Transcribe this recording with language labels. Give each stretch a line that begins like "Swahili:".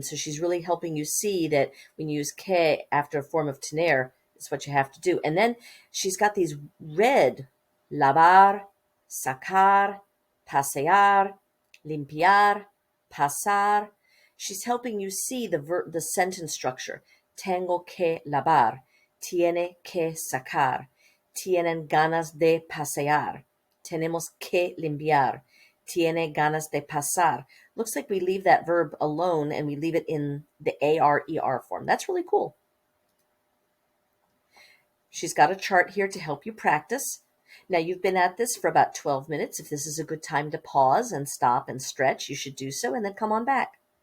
English: And so she's really helping you see that when you use que after a form of tener, it's what you have to do. And then she's got these red, lavar, sacar, pasear, limpiar, pasar. She's helping you see the sentence structure.
Spanish: Tengo que lavar. Tiene que sacar, tienen ganas de pasear, tenemos que limpiar, tiene ganas de pasar.
English: Looks like we leave that verb alone and we leave it in the ARER form. That's really cool. She's got a chart here to help you practice. Now, you've been at this for about 12 minutes. If this is a good time to pause and stop and stretch, you should do so and then come on back.